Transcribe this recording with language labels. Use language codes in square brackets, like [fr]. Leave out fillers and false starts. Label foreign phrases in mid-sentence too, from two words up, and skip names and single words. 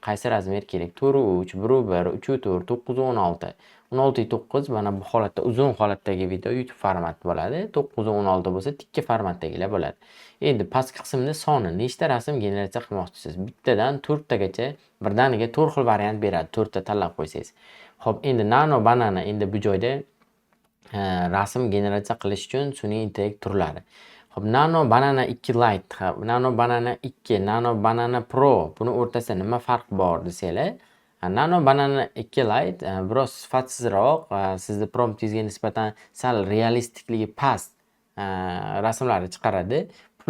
[uz] Qaysi razmer kerak? 4:3, 1:1, 3:4, 9:16. 16:9 mana bu holatda uzun holatdagi video YouTube formati bo'ladi. 9:16 bo'lsa tikka formatdagilar bo'ladi. Endi pastki qismda soni, nechta rasm generatsiya qilmoqchisiz? Bittadan 4 tagacha birdaniga 4 xil variant beradi. 4 ta tanlab qo'ysangiz. Xo'p, endi nano banana endi bu joyda rasm generatsiya qilish uchun sun'iy intellekt turlari. Xo'p, Nano Banana 2 Lite, Nano Banana 2, Nano Banana Pro, buni o'rtasida nima farq bor desanglar, Nano Banana 2 Lite biroz sifatsizroq, sizni promptingizga nisbatan sal realistikligi past rasmlarni chiqaradi.